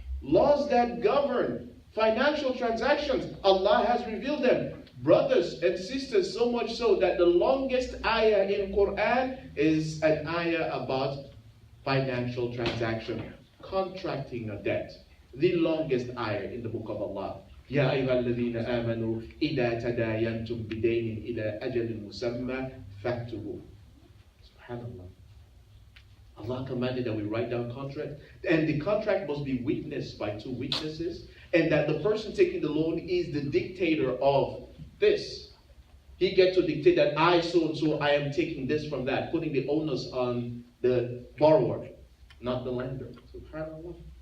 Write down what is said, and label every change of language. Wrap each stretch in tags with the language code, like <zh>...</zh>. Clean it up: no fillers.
<en>Laws that govern financial transactions, Allah has revealed them. Brothers and sisters, so much so that the longest ayah in Quran is an ayah about financial transaction, contracting a debt. The longest ayah in the book of Allah.</en> <ar>يا أيها الذين آمنوا إذا تداينتم بدين إلى أجل مسمى فاكتبوه. Subhanallah.</ar> <en>Allah commanded that we write down contract, and the contract must be witnessed by two witnesses, and that the person taking the loan is the dictator of this. He gets to dictate that I, so and so, I am taking this from that, putting the onus on the borrower, not the lender. SubhanAllah.</en>